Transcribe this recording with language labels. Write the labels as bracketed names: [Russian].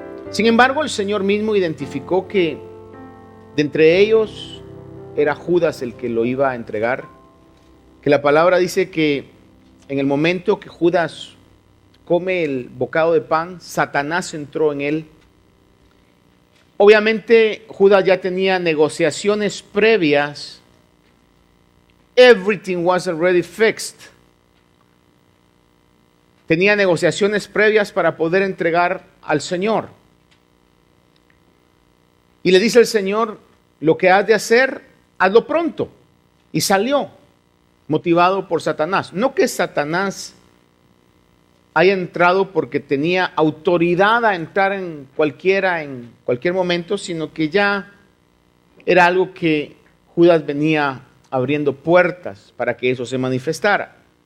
[Spanish] Sin embargo, el Señor mismo identificó que de entre ellos era Judas el que lo iba a entregar, que la palabra dice que en el momento que Judas come el bocado de pan, Satanás entró en él. Obviamente Judas ya tenía negociaciones previas. [English] Everything was already fixed. [Spanish] Tenía negociaciones previas para poder entregar al Señor. Y le dice el Señor: lo que has de hacer, hazlo pronto. Y salió, motivado por Satanás. No que Satanás haya entrado porque tenía autoridad a entrar en cualquier momento, sino que ya era algo que Judas venía abriendo puertas para que eso se manifestara.